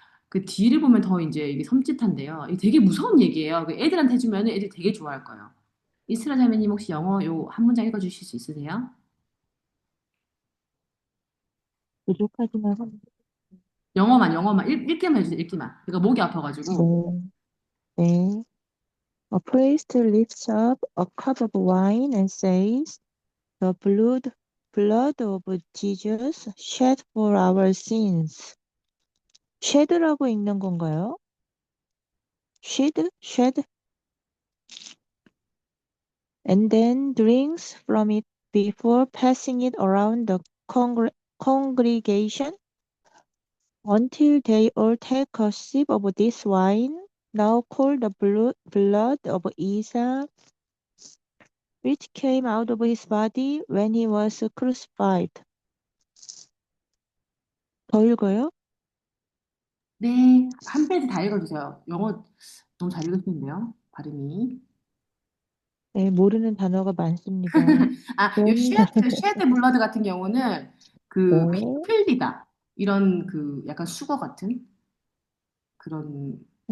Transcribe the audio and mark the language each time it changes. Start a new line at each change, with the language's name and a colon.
Korean: 그 뒤를 보면 더 이제 이게 섬찟한데요. 이게 되게 무서운 얘기예요. 그 애들한테 해주면 애들이 되게 좋아할 거예요. 이스라 자매님 혹시 영어 요 한 문장 읽어주실 수 있으세요? 부족하지만 한- 영어만 읽기만 해주세요. 읽기만. 그러니까 목이 아파가지고. 네. 네.
English: A priest lifts up a cup of wine and says, "The blood of Jesus shed for our sins."
Korean: shed라고 읽는 건가요?
English: shed? shed? And then drinks from it before passing it around the congregation until they all take a sip of this wine, now called the blood of Isa, which came out of his body when he was crucified.
Korean: 더 읽어요? 네, 한 페이지 다 읽어주세요. 영어 너무 잘 읽으시는데요, 발음이. 네, 모르는 단어가 많습니다. 아, 요 그럼, 쉐드 블러드 같은 경우는 그 네, 흘리다. 이런 그 약간 수거 같은 그런